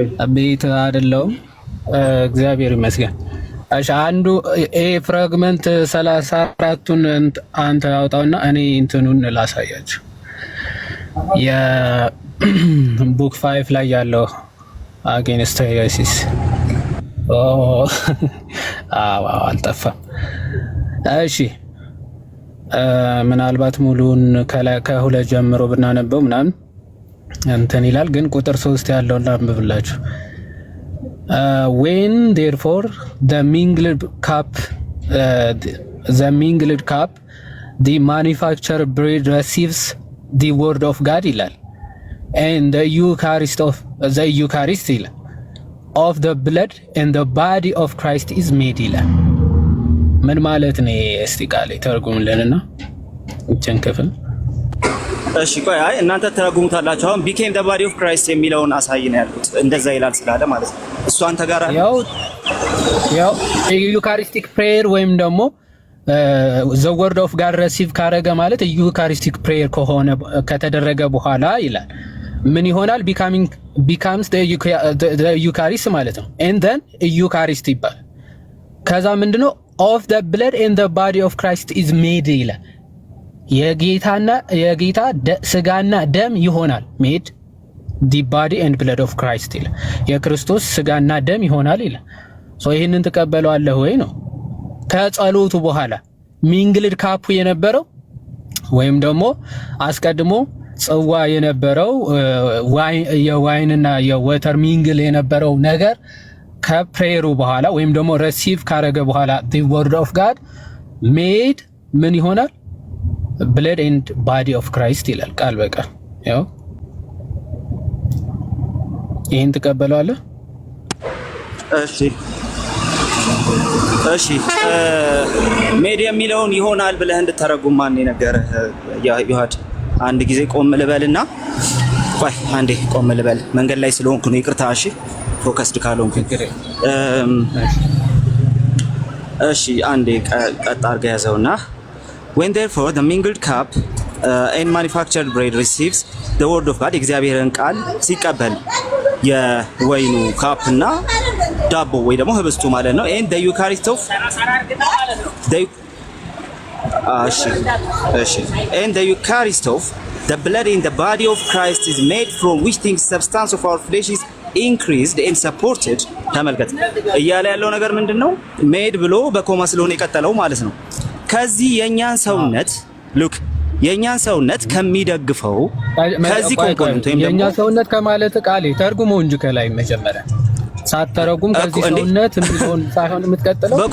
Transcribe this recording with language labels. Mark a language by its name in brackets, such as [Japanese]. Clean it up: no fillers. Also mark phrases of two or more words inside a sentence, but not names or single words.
[Amharic] ቤት አይደለሁም፣ እግዚአብሔር ይመስገን። እሺ አንዱ [English] a fragment [Amharic] 34ቱን አንተ አውጣውና እኔ እንትኑን ላሳያችሁ። የቡክ 5 ላይ ያለው አጌንስት ኢየሱስ አልጠፋም። እሺ ምናልባት ሙሉን ከሁለት ጀምሮ ብናነበው ምናምን እንትን ይላል፣ ግን ቁጥር 3 ያለውን ላንብብላችሁ። [English] when therefore the mingled cup the manufactured bread receives the word of God ይላል and the Eucharist ይላል of the blood and the body of Christ is made [Amharic] ይላል። ምን ማለት ነው? እስቲ ቃል ተርጉምልንና እቺን ክፍል እሺ ቆይ አይ እናንተ ተረጉሙታላችሁ። አሁን [English] became the body of Christ [Amharic] የሚለውን አሳይ ነው ያልኩት። እንደዛ ይላል ስላለ ማለት ነው። እሱ አንተ ጋር ያው [English] Eucharistic prayer [Amharic] ወይም ደግሞ [English] the word of God receive [Amharic] ካረገ ማለት [English] Eucharistic prayer [Amharic] ከሆነ ከተደረገ በኋላ ይላል ምን ይሆናል? [English] becomes the Eucharist [Amharic] ማለት ነው። [English] and then Eucharist ይባላል። [Amharic] ከዛ ምንድነው [English] of the blood and the body of Christ is made ይላል። [Amharic] የጌታ ስጋና ደም ይሆናል። [English] made the body and blood of Christ [Amharic] ይላል። የክርስቶስ ስጋና ደም ይሆናል ይላል። ይህንን ተቀበለዋለህ ወይ ነው። ከጸሎቱ በኋላ [English] mingled cup [Amharic] የነበረው ወይም ደግሞ አስቀድሞ ጽዋ የነበረው የዋይንና የወተር ሚንግል የነበረው ነገር ከፕሬየሩ በኋላ ወይም ደግሞ ሪሲቭ ካረገ በኋላ [English] the word of God made [Amharic] ምን ይሆናል? [English] blood and body of Christ [Amharic] ይላል ቃል በቃል። ያው ይሄን ተቀበለዋለህ? እሺ ሜድ የሚለውን ይሆናል ብለህ እንድተረጉም ማን የነገረህ? ይሁድ አንድ ጊዜ ቆም ልበልና ቆይ አንዴ ቆም ልበል። መንገድ ላይ ስለሆንኩ ነው ይቅርታ። እሺ [English] focused ካልሆንኩ [Amharic] እሺ አንዴ ቀጥ አድርገህ ያዘውና [English] when therefore the mingled cup and manufactured bread receives the word of God [Amharic] እግዚአብሔርን ቃል ሲቀበል የወይኑ ካፕ እና ዳቦ ወይ ደግሞ ህብስቱ ማለት ነው [English] and the Eucharist of and the Eucharist of the blood in the body of Christ is made from which things substance of our flesh is increased and supported። [Amharic] ተመልከት እያለ ያለው ነገር ምንድነው? ሜድ ብሎ በኮማ ስለሆነ የቀጠለው ማለት ነው። ከዚህ የኛን ሰውነት ሉክ የኛን ሰውነት ከሚደግፈው ከዚህ ኮምፖነንት ወይም ደግሞ የኛ ሰውነት ከማለት ቃል ተርጉሞ እንጂ ከላይ መጀመሪያ ሳትተረጉም ከዚህ ሰውነት እንዲሆን ሳይሆን የምትቀጥለው